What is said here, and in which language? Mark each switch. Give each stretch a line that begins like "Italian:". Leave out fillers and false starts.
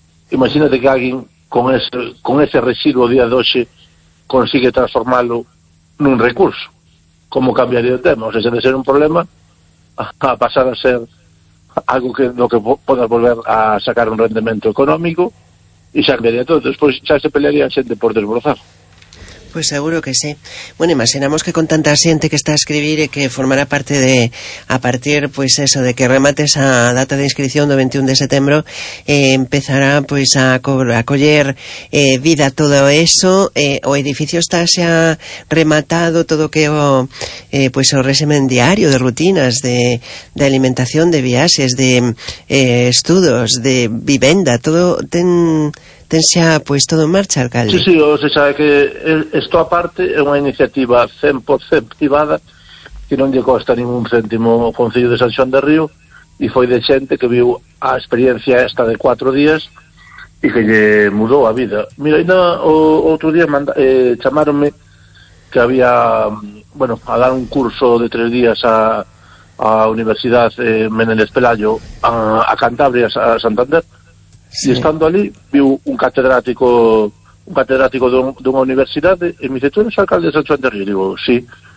Galician: Imagínate que alguén con ese residuo día de hoxe consigue transformarlo nun recurso. Como cambiaría o tema? O sea, se de ser un problema a pasar a ser algo que no que podas volver a sacar un rendimento económico, e xa cambiaría todo. Despois xa se pelearía a xente por desbrozar. Pues seguro que sí. Bueno, imaginamos que con tanta xente que está a escribir e que formará parte de, a partir, pues eso, de que remate esa data de inscripción do 21 de setembro, empezará pues a coller vida todo eso. O edificio está xa rematado, todo que pues o resumen diario de rutinas, de alimentación, de viaxes, de estudos, de vivenda, todo ten... Tense pues todo en marcha, alcalde. Sí, o se sabe que esto aparte é unha iniciativa 100% privada, que non lle costa ningún céntimo ao Concello de San Xoán de Río, e foi de xente que viu a experiencia esta de 4 días e que lle mudou a vida. Mira, ainda outro día chamáronme que había, bueno, a dar un curso de 3 días a Universidad Menéndez Pelayo a Cantabria, a Santander.
Spanish: Sí. Y estando allí, vi un catedrático de una universidad y me dice, ¿tú eres alcalde de San Juan de Río? Y digo, sí.